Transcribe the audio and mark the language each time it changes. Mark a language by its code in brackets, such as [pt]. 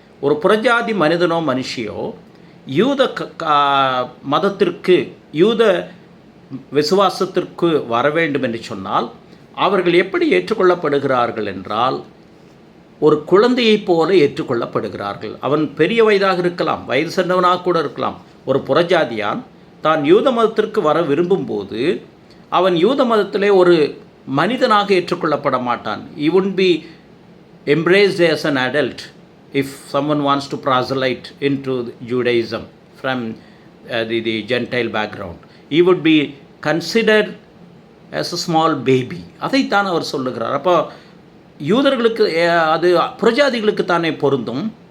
[ta] ஒரு புறஜாதி மனிதனோ மனுஷியோ யூத மதத்திற்கு, யூத விசுவாசத்திற்கு வர வேண்டும் என்று சொன்னால் அவர்கள் எப்படி ஏற்றுக்கொள்ளப்படுகிறார்கள் என்றால், ஒரு குழந்தையைப் போல ஏற்றுக்கொள்ளப்படுகிறார்கள். அவன் பெரிய வயதாக இருக்கலாம், வயது சென்றவனாக கூட இருக்கலாம். ஒரு புறஜாதியான் தான் யூத மதத்திற்கு வர விரும்பும்போது அவன் யூத மதத்திலே ஒரு மனிதனாக ஏற்றுக்கொள்ளப்பட மாட்டான். [en] He wouldn't be embraced as an adult if someone wants to proselyte into Judaism from the Gentile background. He would be considered as a small baby. [ta] அதைத்தான் அவர் சொல்லுகிறார். அப்போ யூதர்களுக்கு அது புறஜாதிகளுக்கு தானே பொருந்தும்.